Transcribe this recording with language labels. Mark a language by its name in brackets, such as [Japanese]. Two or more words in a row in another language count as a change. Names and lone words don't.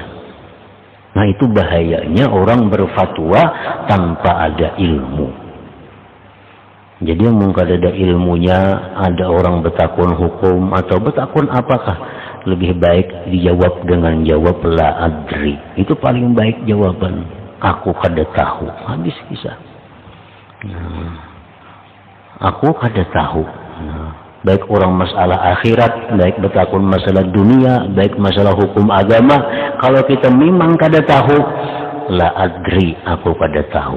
[Indonesian] Nah, itu bahayanya orang berfatwa tanpa ada ilmu. Jadi mungkin ada ilmunya, ada orang bertakun hukum atau bertakun apakah, lebih baik dijawab dengan jawab [Arabic] la adri. [Indonesian] Itu paling baik jawaban. [Banjar] Aku kada tahu. Habis kisah. Aku kada tahu. [Indonesian] Baik orang masalah akhirat, baik bertakun masalah dunia, baik masalah hukum agama. [Banjar] Kalau kita memang kada tahu, [Arabic] la adri, [Banjar] aku kada tahu.